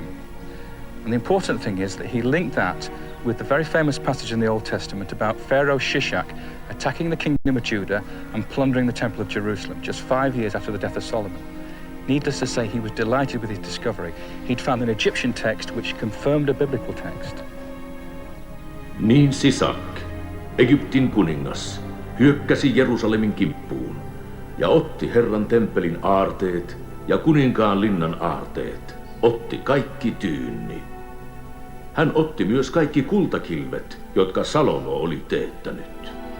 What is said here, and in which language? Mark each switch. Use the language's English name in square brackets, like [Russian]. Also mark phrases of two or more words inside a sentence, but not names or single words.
[English] And the important thing is that he linked that with the very famous passage in the Old Testament about Pharaoh Shishak attacking the kingdom of Judah and plundering the temple of Jerusalem just 5 years after the death of Solomon. Needless to say, he was delighted with his discovery. He'd found an Egyptian text which confirmed a biblical text. [Finnish] Niin Sisak, Egyptin kuningas, hyökkäsi Jerusalemin kimppuun ja otti Herran temppelin aarteet ja kuninkaan linnan aarteet, otti kaikki tyynni. Hän otti myös kaikki kultakilvet, jotka Salomo oli teettänyt.